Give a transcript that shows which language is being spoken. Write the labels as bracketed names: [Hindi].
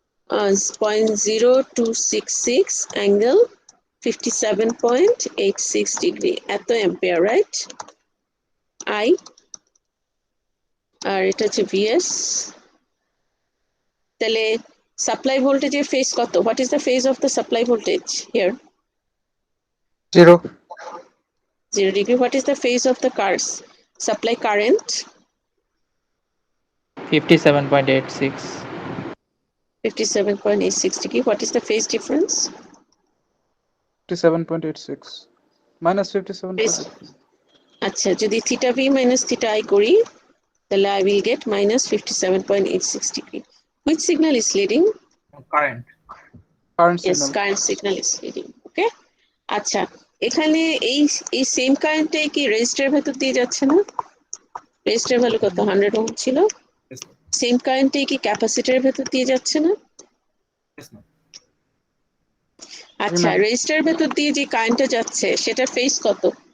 [Bangla] 0.0266 angle 57.86 degree, এত ampere, right? I, আর এটা হচ্ছে ভিএস। তাহলে সাপ্লাই ভোল্টেজের ফেজ কত? [English] What is the phase of the supply voltage here? 0. 0 degree. What is the phase of the cars supply current? 57.86. 57.86 degree. What is the phase difference? 57.86 minus 57.86. [Bangla] আচ্ছা, যদি theta v minus theta I করি তাহলে [English] I will get minus 57.86 degree. Which signal is leading? [Bangla] Current. [English] Current Yes, signal. current signal is leading. Okay. [Bangla] আচ্ছা, এখানে এই same কারেন্টটাই কি রেজিস্টারের ভেতর দিয়ে যাচ্ছে না? রেজিস্টার ভ্যালু কত? 100 ওহম ছিল। সেম কারেন্টই কি ক্যাপাসিটরের ভেতর দিয়ে যাচ্ছে না? [English] Yes, ma'am. [Bangla] আচ্ছা, [English] ma'am. [Bangla] রেজিস্টারের ভেতর দিয়ে যে কারেন্টটা যাচ্ছে সেটার ফেজ কত?